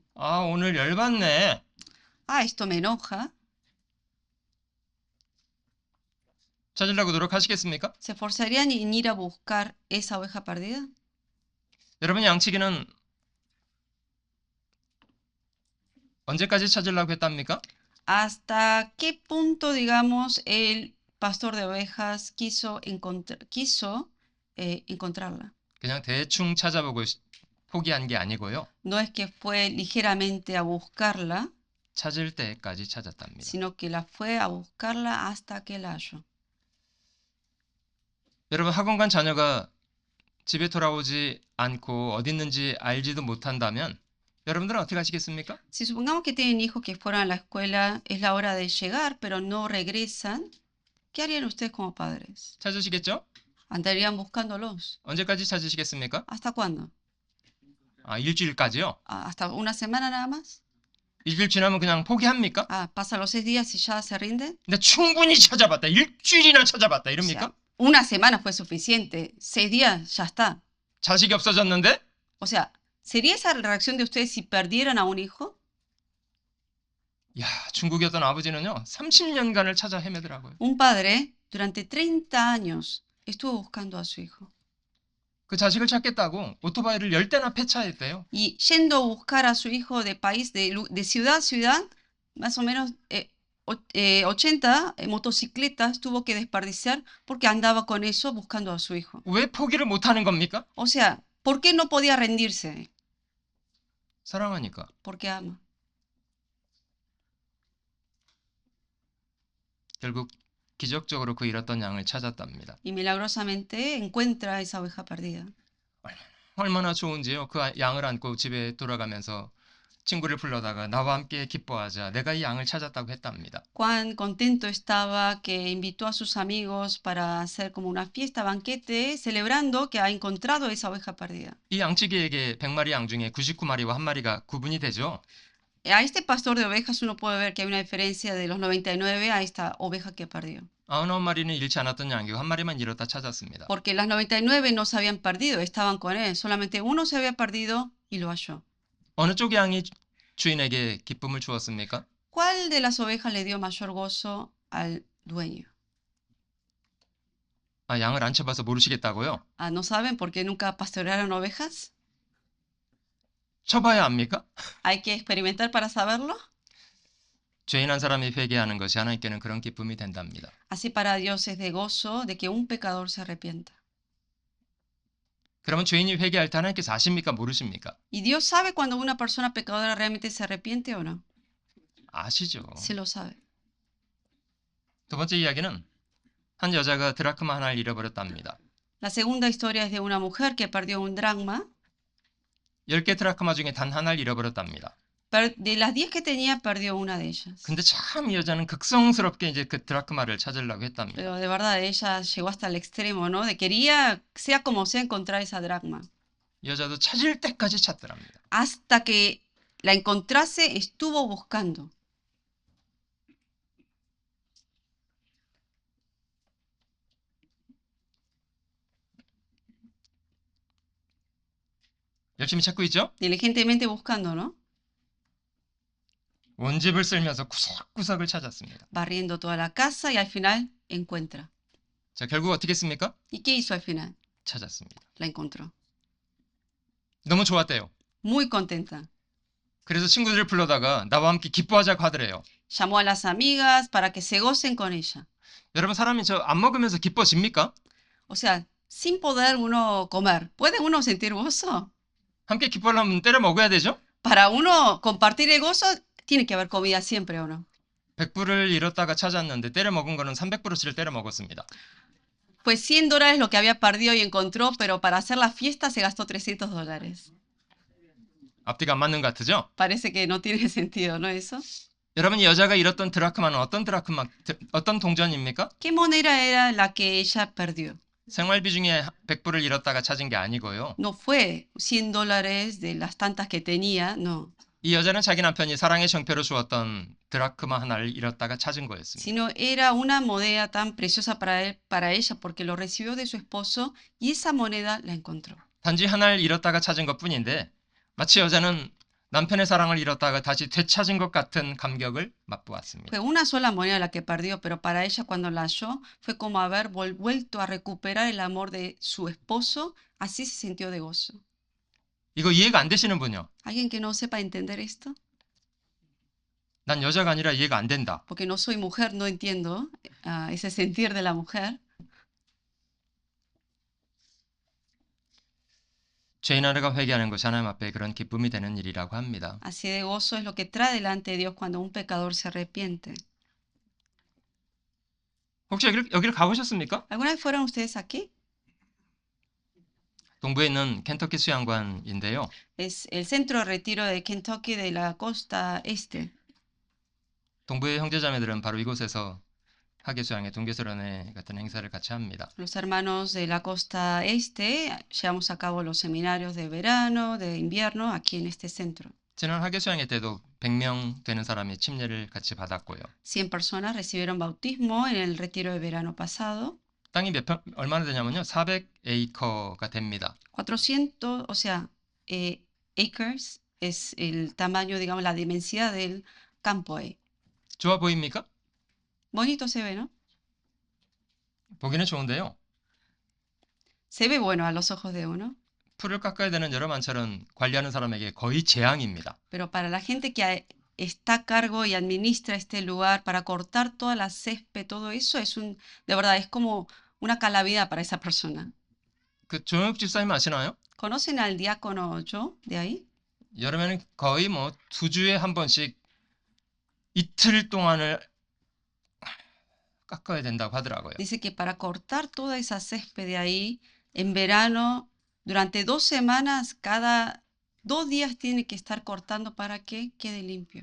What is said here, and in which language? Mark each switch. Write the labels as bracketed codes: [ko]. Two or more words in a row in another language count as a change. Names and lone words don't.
[ko] 아, 오늘 열받네. [es] Ah, esto me enoja. [ko] 찾으려고 노력하시겠습니까? [es] ¿Se esforzarían en ir a buscar esa oveja perdida? [ko] 여러분, 양치기는 언제까지 찾으려고 했답니까? [es] ¿Hasta qué punto, digamos, el pastor de ovejas quiso encontrarla? [ko] 그냥 대충 찾아보고 포기한 게 아니고요. [es] No es que fue ligeramente a buscarla, [ko] 찾을 때까지 찾았답니다. [es] sino que la fue a buscarla hasta que la halló. [ko] 여러분, 학원 간 자녀가 집에 돌아오지 않고 어디 있는지 알지도 못한다면 여러분들은 어떻게 하시겠습니까? [es] Si supongamos que tienen hijos que fueron a la escuela, es la hora de llegar, pero no regresan, ¿qué harían ustedes como padres? [ko] 찾으시겠죠? [es] Andarían buscándolos. [ko] 언제까지 찾으시겠습니까? [es] ¿Hasta cuándo? [ko] 아, 일주일까지요? [es] ¿Hasta una semana nada más? [ko] 일주일 지나면 그냥 포기합니까? [es] Ah, ¿pasan los 6 días y ya se rinden? [ko] 근데 충분히 찾아봤다. 일주일이나 찾아봤다. [es] O [ko] 이럽니까? [es] sea, una semana fue suficiente, 6 días ya está. [ko] 자식이 없어졌는데? [es] O sea, ¿sería esa la reacción de ustedes si perdieran a un hijo? [ko] 야, 중국의 어떤 아버지는요. 30년간을 찾아 헤매더라고요. [es] Un padre durante 30 años estuvo buscando a su hijo. [ko] 그 자식을 찾겠다고 오토바이를 10대나 폐차했대요. [es] Y yendo a buscar a su hijo de país, de ciudad a ciudad, más o menos 80 motocicletas tuvo que desperdiciar porque andaba con eso buscando a su hijo. [ko] 왜 포기를 못하는 겁니까? [es] O sea, ¿por qué no podía rendirse? [ko] 사랑하니까. [es] porque ama. [ko] 결국 기적적으로 그 잃었던 양을 찾았답니다. [es] Y milagrosamente encuentra esa oveja perdida. [ko] 얼마나 좋은지요. 그 양을 안고 집에 돌아가면서 친구를 불러다가 나와 함께 기뻐하자. 내가 이 양을 찾았다고 했답니다. [es] Cuán contento estaba que invitó a sus amigos para hacer como una fiesta, banquete, celebrando que ha encontrado esa oveja perdida. [ko] 이 양치기에게 100마리 양 중에 99마리와 한 마리가 구분이 되죠. [es] A este pastor de ovejas uno puede ver que hay una diferencia de los 99 a esta oveja que perdió. [ko] 99마리는 잃지 않았던 양이고 한 마리만 잃었다 찾았습니다. [es] Porque las 99 no se habían perdido, estaban con él. Solamente uno se había perdido y lo halló. [ko] 어느 쪽 양이 주인에게 기쁨을 주었습니까? [es] ¿Cuál de las ovejas le dio mayor gozo al dueño? [ko] 아, 양을 안 쳐봐서 모르시겠다고요? [es] Ah, ¿no saben por qué nunca pastorearon ovejas? [ko] 쳐봐야 압니까? [es] ¿Hay que experimentar para saberlo? [ko] 죄인 한 사람이 회개하는 것이 하나님께는 그런 기쁨이 된답니다. [es] Así para Dios es de gozo de que un pecador se arrepienta. [ko] 그러면 죄인이 회개할 때 하나님께서 아십니까? 모르십니까? [es] ¿Y Dios sabe cuando una persona pecadora realmente se arrepiente o no? [ko] 아시죠. [es] Sí lo sabe. [ko] 두 번째 이야기는 한 여자가 드라크마 하나를 잃어버렸답니다. [es] La segunda historia es de una mujer que perdió un dracma. [ko] 10개 드라크마 중에 단 하나를 잃어버렸답니다. [es] De las 10 que tenía, perdió una de ellas. [ko] 근데 참 이 여자는 극성스럽게 이제 그 드라크마를 찾으려고 했답니다. [es] Pero de verdad, ella llegó hasta el extremo, ¿no? De quería, sea como sea, encontrar esa dracma. [ko] 이 여자도 찾을 때까지 찾더랍니다. [es] Hasta que la encontrase, estuvo buscando. [ko] 열심히 찾고 있죠? [es] Diligentemente buscando, ¿no? [ko] 온 집을 쓸면서 구석구석을 찾았습니다. [es] Barriendo toda la casa y al final encuentra. [ko] 자, 결국 어떻게 했습니까? [es] ¿Y qué hizo al final? [ko] 찾았습니다. [es] La encontró. [ko] 너무 좋았대요. [es] Muy contenta. [ko] 그래서 친구들을 불러다가 나와 함께 기뻐하자고 하더래요. [es] Llamó a las amigas para que se gocen con ella. [ko] 여러분 사람이 저 안 먹으면서 기뻐집니까? [es] O sea, sin poder uno comer, ¿puede uno sentir gozo? [ko] 함께 기뻐하려면 때려 먹어야 되죠? [es] Para uno compartir el gozo, tiene que haber comida siempre, ¿o no? [ko] 100불을 잃었다가 찾았는데 때려 먹은 거는 300불어치를 때려 먹었습니다. [es] Pues $100 lo que había perdido y encontró, pero para hacer la fiesta se gastó $300. [ko] 앞뒤가 안 맞는 것 같으죠? [es] Parece que no tiene sentido, ¿no eso? [ko] 여러분 이 여자가 잃었던 드라크마는 어떤 동전입니까? [es] ¿Qué moneda era la que ella perdió? [ko] 생활비 중에 100불을 잃었다가 찾은 게 아니고요. [es] No fue $100 de las tantas que tenía, no. [ko] 이 여자는 자기 남편이 사랑의 정표로 주었던 드라크마 하나를 잃었다가 찾은 거였습니다. [es] Sino era una moneda tan preciosa para él, para ella, porque lo recibió de su esposo y esa moneda la encontró. [ko] 단지 하나를 잃었다가 찾은 것뿐인데 마치 여자는 남편의 사랑을 잃었다가 다시 되찾은 것 같은 감격을 맛보았습니다. [es] Fue una sola moneda la que perdió, pero para ella cuando la halló fue como haber vuelto a recuperar el amor de su esposo, así se sintió de gozo. [ko] 이거 이해가 안 되시는 분요? [es] ¿Alguien que no sepa entender esto? [ko] 난 여자가 아니라 이해가 안 된다. [es] Porque no soy mujer, no entiendo ese sentir de la mujer. [ko] 죄인 하나가 회개하는 것이 하나님 앞에 그런 기쁨이 되는 일이라고 합니다. [es] Así de gozo es lo que trae delante de Dios cuando un pecador se arrepiente. [ko] 혹시 여기를 가보셨습니까? [es] ¿Alguna vez fueron ustedes aquí? [ko] 동부에 있는 켄터키 수양관인데요. [es] Es el centro de retiro de Kentucky de la costa este. [ko] 동부의 형제자매들은 바로 이곳에서 하계수양의 동계설원회 같은 행사를 같이 합니다. [es] Los hermanos de la costa este llevamos a cabo los seminarios de verano, de invierno, aquí en este centro. [ko] 지난 하계수양회 때도 100명 되는 사람이 침례를 같이 받았고요. [es] 100 personas recibieron bautismo en el retiro de verano pasado. [ko] 땅이 얼마나 되냐면요. 400에이커가 됩니다. [es] 400, o sea, acres es el tamaño, digamos, la inmensidad del campo ahí. [ko] 좋아 보입니까? [es] Bonito se ve, ¿no? [ko] 보기는 좋은데요. [es] Se ve bueno a los ojos de uno, [ko] 풀을 깎아야 되는 여러 만철은 관리하는 사람에게 거의 재앙입니다. [es] pero para la gente que está a cargo y administra este lugar, para cortar toda la césped, todo eso es de verdad, es como una calamidad para esa persona. [ko] 그 조영욱 집사님 아시나요? [es] ¿Conocen al diácono Joe de ahí? [ko] 여름에는 거의 뭐 2주에 한 번씩 이틀 동안을 깎아야 된다고 하더라고요. [es] Dice que para cortar toda esa césped de ahí, en verano, durante 2 semanas, cada 2 días tiene que estar cortando para que quede limpio.